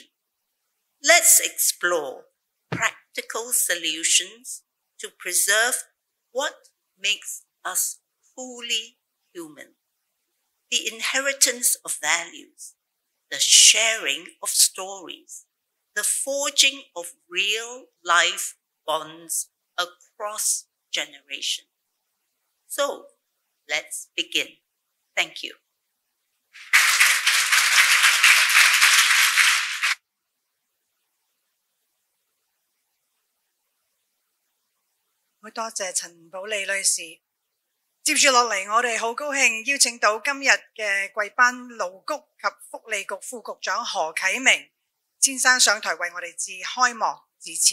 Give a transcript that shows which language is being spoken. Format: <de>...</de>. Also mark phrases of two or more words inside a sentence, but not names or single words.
<en>Let's explore practical solutions to preserve what makes us truly human: the inheritance of values, the sharing of stories, the forging of real-life bonds across generations. So, let's begin. Thank you.</en> <yue>好多謝陳寶利女士。接住落嚟，我哋好高興邀請到今日嘅貴賓勞工及福利局副局長何啟明先生上台為我哋致開幕致辭。</yue>